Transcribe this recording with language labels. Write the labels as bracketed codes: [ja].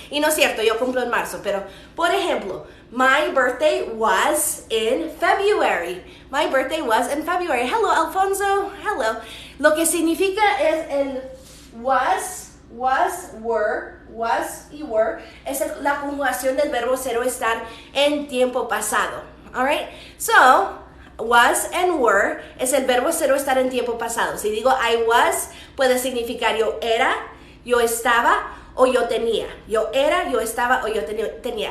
[es] Y no es cierto, yo cumplo en marzo, pero, por ejemplo, [en] my birthday was in February. Hello, [es] Alfonso. Hello. Lo que significa es el was, were, y were. Es la conjugación del verbo ser o estar en tiempo pasado. [en] Alright? So, was and were [es] es el verbo ser o estar en tiempo pasado. Si digo [en] I was, [es] puede significar yo era, yo estaba o yo tenía. Yo era, yo estaba o yo tenía.